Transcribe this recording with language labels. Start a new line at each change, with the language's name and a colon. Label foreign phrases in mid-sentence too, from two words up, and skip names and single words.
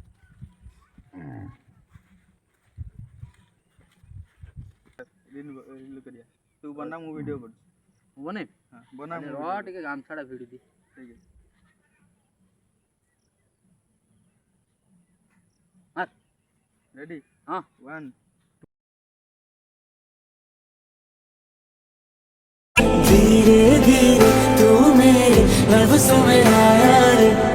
Odia: କରିବା ତୁ ବନା ମୁଁ ଭିଡ଼ିଓ କରୁଛି ମୁଁ ବନେଇବି ହଁ ବନା ଟିକେ ଗାମଛାଟା ଭିଡ଼ି ଦିଏ ଠିକ୍ ଅଛି रेडी हाँ 1
Hindi: धीरे धीरे तू मेरे लफ्ज़ों में आया रे